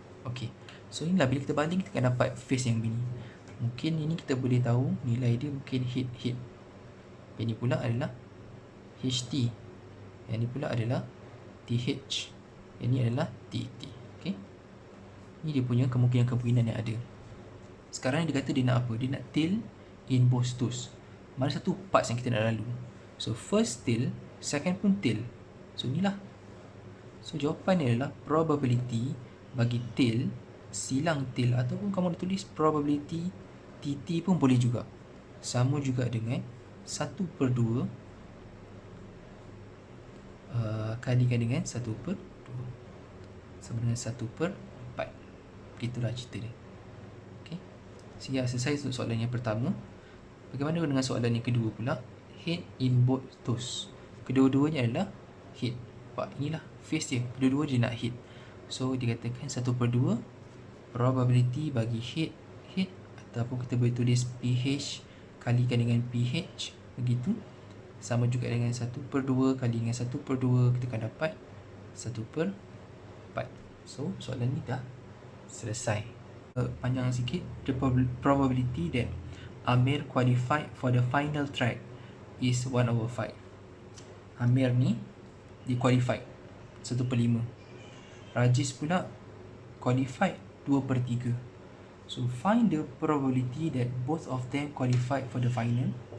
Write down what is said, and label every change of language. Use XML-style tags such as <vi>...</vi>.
<ms>Okay. So inilah bila kita baling kita akan dapat face yang begini. Mungkin ini kita boleh tahu nilai dia mungkin head. Yang ni pula adalah HT. Yang ni pula adalah TH. Yang ni adalah TT. Okay. Ini dia punya kemungkinan-kemungkinan yang ada. Sekarang dia kata dia nak apa? Dia nak</ms> <en>tail in both toes.</en> <ms>Mana satu parts yang kita nak lalu? So first tail, second pun tail. So inilah. So jawapannya adalah probability bagi tail, silang tail, ataupun kamu nak tulis probability TT pun boleh juga. Sama juga dengan 1/2 kalikan dengan 1/2 sama dengan 1/4. Begitulah cerita dia. Okay. Sehingga selesai untuk soalan yang pertama. Bagaimana dengan soalan yang kedua pula?</ms> <en>Head in both toes.</en> <ms>Kedua-duanya adalah head. Nampak? Inilah face dia. Kedua-dua dia nak head. So dikatakan 1/2 probability bagi head, ataupun kita boleh tulis PH kalikan dengan PH, begitu. Sama juga dengan 1/2 kali dengan 1/2, kita akan dapat 1/4. So soalan ni dah selesai. Panjang sikit.</ms> <en>The probability that Amir qualified for the final track is 1/5.</en> <ms>Amir ni dia qualified 1/5.</ms> <en>Rajiz</en> <ms>pula</ms> <en>qualified 2/3. So find the probability that both of them qualified for the final.</en>